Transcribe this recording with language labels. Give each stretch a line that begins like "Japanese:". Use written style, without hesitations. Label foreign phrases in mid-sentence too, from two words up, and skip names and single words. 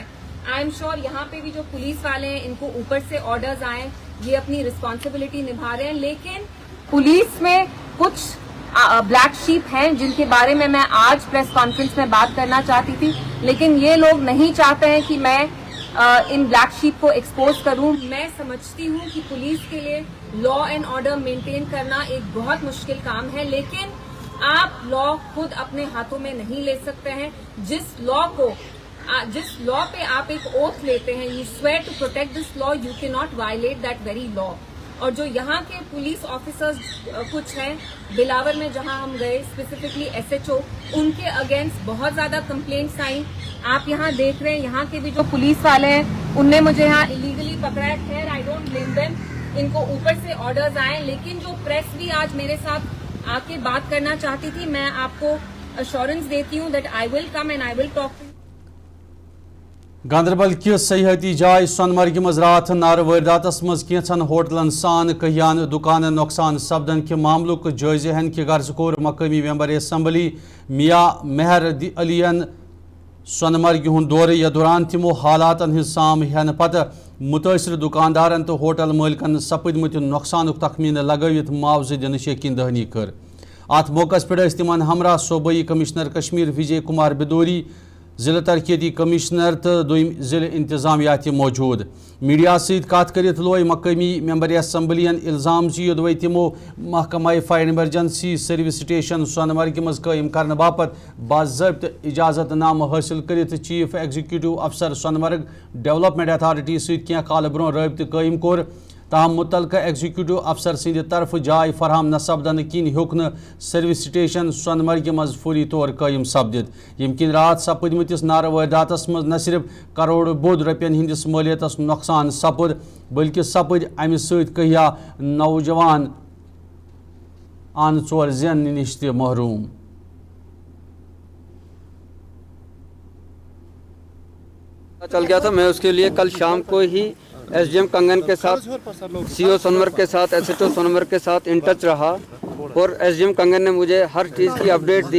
English: I am sure
Hindi: यहाँ पे भी जो पुलिस वाले हैं इनको ऊपर से ऑर्डर्स आए, ये अपनी रिस्पॉन्सिबिलिटी निभा रहे हैं, लेकिन पुलिस में कुछ
English: black sheep
Hindi: हैं जिनके बारे में मैं आज
English: press conference
Hindi: में बात करना चाहती थी, लेकिन ये लोग नहीं चाहते हैं कि मैं इन
English: black sheep
Hindi: को एक्सपोज करूं। मैं समझती हूं कि पुलिस के लिए
English: law and order maintain
Hindi: करना एक बहुत मुश्किल काम है, लेकिन आप लॉ खुद अपने हाथों में नहीं ले सकते हैं। जिस लॉ पे आप एक ओथ लेते हैं,
English: You swear to protect this law, you cannot violate that very law.
Hindi: और जो यहाँ के
English: police officers
Hindi: कुछ हैं बिलावर में जहाँ हम गए, स्पेसिफिकली SHO, उनके अगेंस्ट बहुत ज्यादा कंप्लेंट्स आई। आप यहाँ देख रहे हैं यहाँ के भी जो पुलिस वाले हैं उनने मुझे यहाँ इलीगली पकड़ा है। खैर,
English: I don't blame them,
Hindi: इनको ऊपर से ऑर्डर्स आए, लेकिन जो प्रेस भी आज मेरे साथ आके बात करना चाहती थी, मैं आपको अश्योरेंस देती हूँ
English: that I will come and I will talk to.
Kashmiri: गांधरबल कि सयाहती जाय सोनमर्ग मज रात नार वारदातस मज कैंचन होटलन सान कहियान दुकान नुकसान सपदन के मामलुक जायजे हन कि गर्ज कोर मकामी मेंबर असम्बली मियां मेहर अलियन सोनमर्ग हुंद दौर या दौरान तिमो हालातन हिंद साम हेन पत मुतासर दुकानदारन तो होटल मालिकन सपदमत नुकसान तखमीन लगवित मुआवजे दिन यकीन दहानी कर। अत मौके पे तिमन हमरा सूबाई कमिश्नर कश्मीर विजय कुमार बिदोरी, जिला तरक्याती कमिश्नर तो दुम जिला इंतजामिया मौजूद। मीडिया सत करित लोय मकामी मेंबर असम्बलियन इल्जाम योदवे तिमो महकमा फायर इमरजेंसी सर्विस स्टेशन सोनमर्ग मज कायम करने बापत बाज़ाब्त इजाजतनामा हासिल करित चीफ एग्जीक्यूटिव अफसर सोनमर्ग डेवलपमेंट अथॉरिटी सत क्या काल ब्रोह राबत कायम कोर। ताहम मुतलका एग्जीक्यूटिव अफसर सिंद तरफ जाय फरहम न सपदन किन हेक सर्विस स्टेशन सोनमर्ग मज फौरी तौर कायम सपदित। यम किन रात सपदमतिस नार वारदातस मज न सिर्फ करोड़ बोध रुपयन हिंदिस मालियतस नुकसान सपद बल्कि सपद अमि सत कहिया नौजवान आन चोर जन निश ते महरूम।
Hindi: चल गया था, मैं उसके लिए कल शाम को ही एसडीएम कंगन के साथ, सीओ सोनमर्ग के साथ, एसएचओ सोनमर्ग के साथ
English: in touch
Hindi: रहा और एसडीएम कंगन ने मुझे हर चीज़ की अपडेट दी।